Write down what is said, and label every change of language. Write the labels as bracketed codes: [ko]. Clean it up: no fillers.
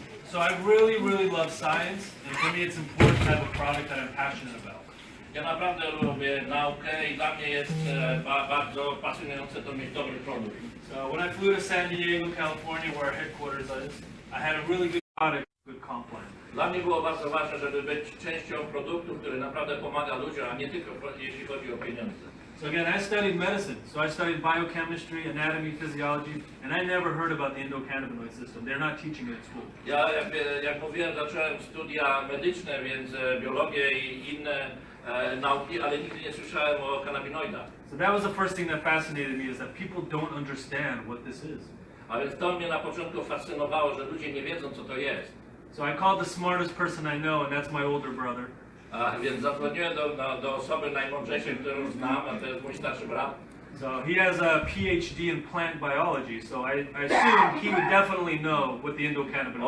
[en] So I really love science, and for me it's important to have a product that I'm passionate about. [pl] Ja naprawdę lubię naukę i dla mnie jest bardzo pasjonujące to mieć dobry produkt. [en] So when I flew to San Diego, California, where our headquarters is, I had a really good product, good comp plan. [pl] Dla mnie było bardzo ważne, żeby być częścią produktu, który naprawdę pomaga ludziom, a nie tylko jeśli chodzi o pieniądze. [en] So again, I studied medicine. So I studied biochemistry, anatomy, physiology, and I never heard about the endocannabinoid system. They're not teaching it at school. [pl] Ja, jak mówiłem, zacząłem studia medyczne, więc biologię i inne nauki, ale nigdy nie słyszałem o kanabinoidach. [en] So that was the first thing that fascinated me, is that people don't understand what this is. [pl] A więc to mnie na początku fascynowało, że ludzie nie wiedzą, co to jest. [en] So I called the smartest person I know, and that's my older brother. [pl] Więc zadzwoniłem do osoby najmądrzejszej, którą znam, a to jest mój starszy brat. [en] So he has a PhD in plant biology, so I assumed he would definitely know what the endocannabinoid